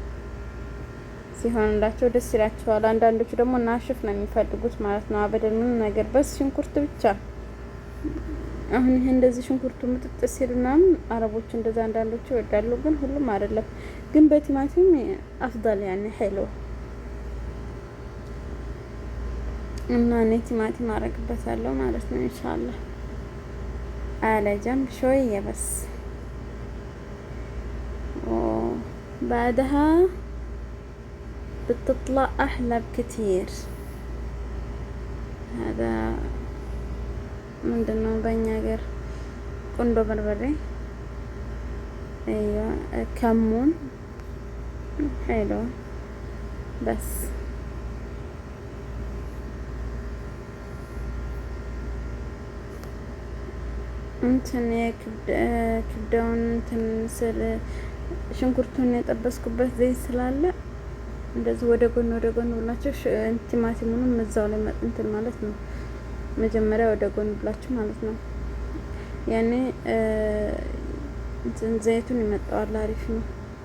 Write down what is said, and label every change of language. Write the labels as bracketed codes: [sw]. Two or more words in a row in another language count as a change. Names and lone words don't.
[am] ሲሆንላቸው ደስ ይላቸዋል። አንዳንዶቹ ደግሞ ናሽፍ ነው የሚፈልጉት ማለት ነው። አበደን ምን ነገር በስ ሽንኩርት ብቻ። አሁን ይሄ እንደዚህ ሽንኩርቱ ምጥጥ ሲልና አረቦች እንደዛ አንዳንዶቹ ይወዳሉ፣ ግን ሁሉም አይደለም። ግን በቲማቲም አፍዳል ያኔ ሄሎ እና እኔ ቲማቲም አረግበታለሁ ማለት ነው ኢንሻአላህ። [ar] على جنب شوية بس بعدها بتطلع أحلى بكتير. [am] هذا ምንድነው በእኛ ሀገር ቁንዶ በርበሬ [ar] ايوه كمون حلو بس [am] እንትን ክብደውን እንትን ስለ ሽንኩርቱን የጠበስኩበት ዘይት ስላለ እንደዚህ ወደ ጎን ብላችሁ ቲማቲሙንም እዛው ላይ እንትን ማለት ነው። መጀመሪያ ወደ ጎን ብላችሁ ማለት ነው። ያኔ እንትን ዘይቱን ይመጣዋል፣ አሪፍ ነው።